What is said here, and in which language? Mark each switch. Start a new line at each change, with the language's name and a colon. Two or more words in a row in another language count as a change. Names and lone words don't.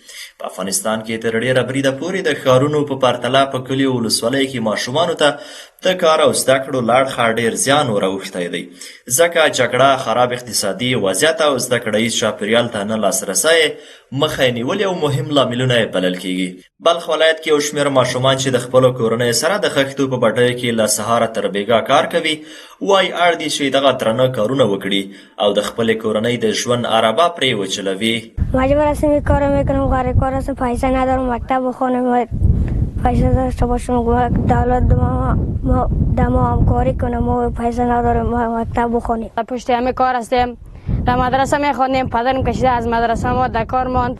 Pashto: په افغانستان کې تر ډېره بریده پورې د ښارونو په پرتله په کلیو ولسوالیو کې ماشومانو ته د کار او زده کړو لاړخه ډېر زیان وراوښتی دی، ځکه جګړه، خراب اقتصادي وضعیت او زده کړیز چاپېریال ته نه لاسرسی مخه یې نیولې او مهم لاملونه یې بلل کېږي. بلخ ولایت کې یو شمېر ماشومان چې د خپلو کورنیو سره د خښتو په بټیو کې له سهاره تر بېګا کار کوي، وایي اړ دي چې دغه درانه کارونه وکړي او د خپلې کورنۍ د ژوند عربه پرې وچلوي.
Persian: مجبور هستم این کارو میکنم، غیر کار هستم، پیسه ندارم مکتب بخونم، پیسه داشته باشم دولت دما همکاری کنم و پیسه ندارم مکتب بخونیم. پشت همه کار هستیم، در مدرسه میخوانیم، پدرم کشیده از مدرسه ما در کار ماند.